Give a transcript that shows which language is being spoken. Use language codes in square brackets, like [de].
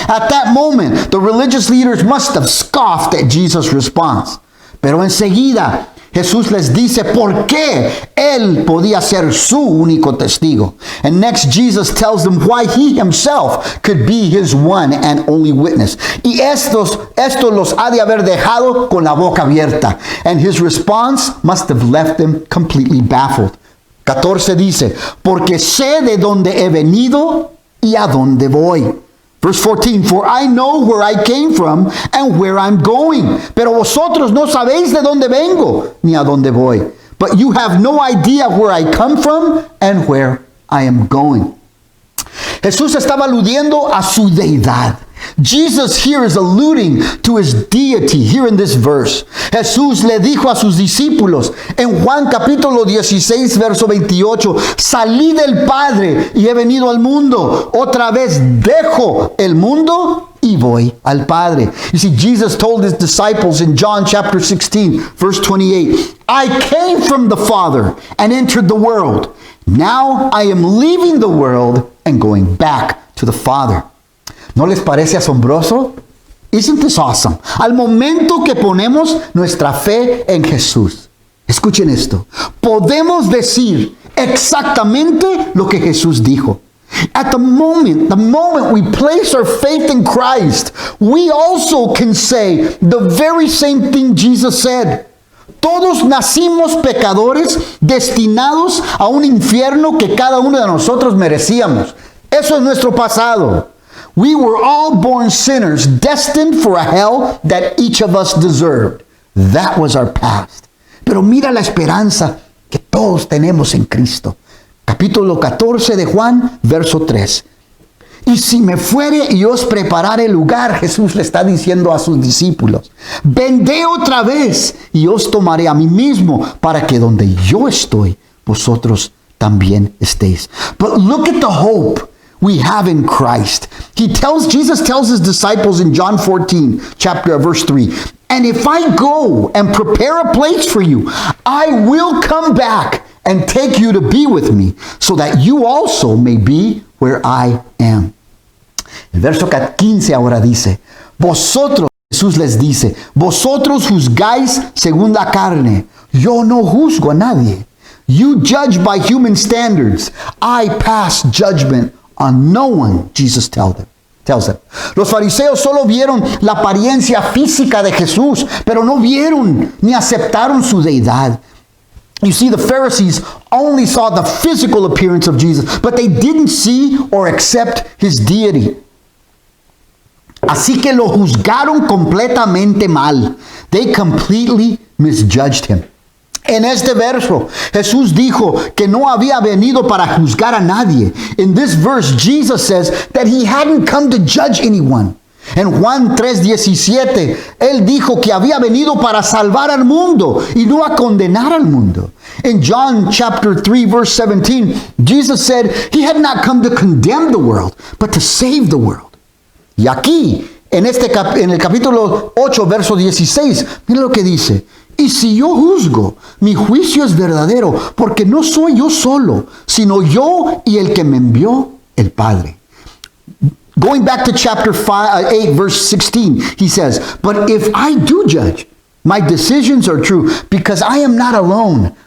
[en] At that moment, the religious leaders must have scoffed at Jesus' response. [es] Pero enseguida, Jesús les dice por qué Él podía ser su único testigo. [en] And next, Jesus tells them why He Himself could be His one and only witness. [es] Y esto los ha de haber dejado con la boca abierta. [en] And His response must have left them completely baffled. [es] 14 dice, porque sé de dónde he venido y a dónde voy. [en] Verse 14, for I know where I came from and where I'm going. [es] Pero vosotros no sabéis de dónde vengo ni a dónde voy. [en] But you have no idea where I come from and where I am going. [es] Jesús estaba aludiendo a su deidad. [en] Jesus here is alluding to his deity here in this verse. [es] Jesús le dijo a sus discípulos en Juan capítulo 16 verso 28, salí del Padre y he venido al mundo. Otra vez dejo el mundo y voy al Padre. [en] You see, Jesus told his disciples in John chapter 16 verse 28, I came from the Father and entered the world. Now I am leaving the world and going back to the Father. [es] ¿No les parece asombroso? [en] Isn't this awesome? [es] Al momento que ponemos nuestra fe en Jesús, escuchen esto, podemos decir exactamente lo que Jesús dijo. [en] At the moment we place our faith in Christ, we also can say the very same thing Jesus said. [es] Todos nacimos pecadores destinados a un infierno que cada uno de nosotros merecíamos. Eso es nuestro pasado. [en] We were all born sinners, destined for a hell that each of us deserved. That was our past. [es] Pero mira la esperanza que todos tenemos en Cristo. Capítulo 14 de Juan, verso 3. Y si me fuere y os preparare lugar, Jesús le está diciendo a sus discípulos, vendré otra vez y os tomaré a mí mismo para que donde yo estoy, vosotros también estéis. [en] But look at the hope we have in Christ. Jesus tells his disciples in John 14, verse 3, and if I go and prepare a place for you, I will come back and take you to be with me, so that you also may be where I am. [es] El verso 15 ahora dice, vosotros, Jesús les dice, vosotros juzgáis según la carne, yo no juzgo a nadie. [en] You judge by human standards, I pass judgment on no one, Jesus tells them. [es] Los fariseos solo vieron la apariencia física de Jesús, pero no vieron ni aceptaron su deidad. [en] You see, the Pharisees only saw the physical appearance of Jesus, but they didn't see or accept his deity. [es] Así que lo juzgaron completamente mal. [en] They completely misjudged him. [es] En este verso, Jesús dijo que no había venido para juzgar a nadie. [en] In this verse, Jesus says that he hadn't come to judge anyone. [es] En Juan 3:17, él dijo que había venido para salvar al mundo y no a condenar al mundo. [en] In John chapter 3 verse 17, Jesus said he had not come to condemn the world, but to save the world. [es] Y aquí, en el capítulo 8 verso 16, mira lo que dice. Y si yo juzgo, mi juicio es verdadero, porque no soy yo solo, sino yo y el que me envió, el Padre. [en] Going back to chapter 8, verse 16, he says, but if I do judge, my decisions are true, because I am not alone.